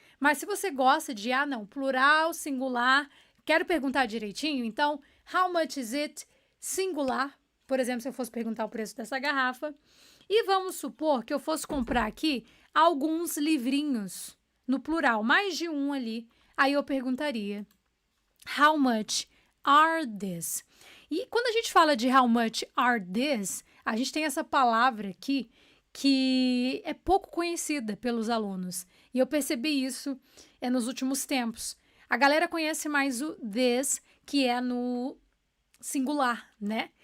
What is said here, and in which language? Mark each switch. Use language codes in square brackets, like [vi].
[pt] Mas se você gosta de, não, plural, singular, quero perguntar direitinho, então, [en] how much is it? [pt] Singular. Por exemplo, se eu fosse perguntar o preço dessa garrafa. E vamos supor que eu fosse comprar aqui alguns livrinhos, no plural, mais de um ali. Aí eu perguntaria, [en] how much are this? [pt] E quando a gente fala de [en] how much are this, [pt] a gente tem essa palavra aqui que é pouco conhecida pelos alunos. E eu percebi isso nos últimos tempos. A galera conhece mais o this, que é no singular, né?